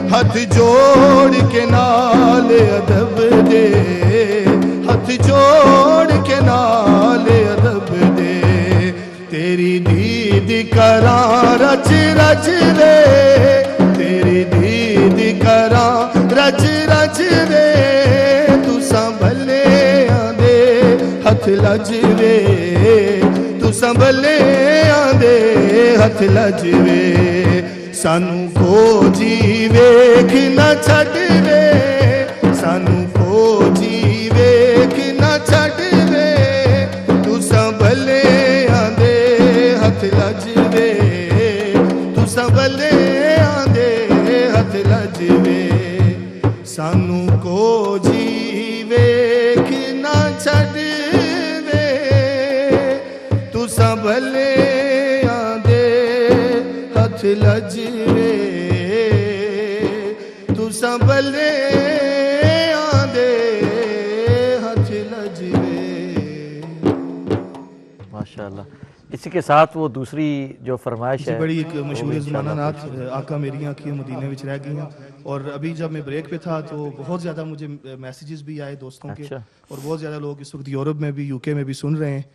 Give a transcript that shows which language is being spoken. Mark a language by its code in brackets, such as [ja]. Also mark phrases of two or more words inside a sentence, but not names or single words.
[pa] ہتھ جوڑ کے نال ادب دے ہتھ جوڑ کے نال ادب دے تیری دید کراں رچ رچ دے تیری دید کراں رچ رچ دے تساں بھلے آندے ہتھ لج وے تساں بھلے آندے ہتھ لج وے سانو کو جی ویکھ نہ چھڈ وے سانو کو جی ویکھ نہ چھڈ وے تساں بھلے آندے ہتھ لج وے تساں بھلے آندے ہتھ لج وے سانو کو جی ویکھ نہ چھڈ وے تساں بھلے آندے ہتھ لج وے تساں بھلے آندے ہتھ لج وے. [ur] ماشاءاللہ. اسی کے ساتھ وہ دوسری جو فرمائش ہے بڑی ایک مشہور زمانہ نعت آقا میری آنکھیں مدینے وچ رہ گئی ہیں اور ابھی جب میں بریک پہ تھا تو بہت زیادہ مجھے میسیجز بھی آئے دوستوں کے اور بہت زیادہ لوگ اس وقت یورپ میں بھی UK میں بھی سن رہے ہیں.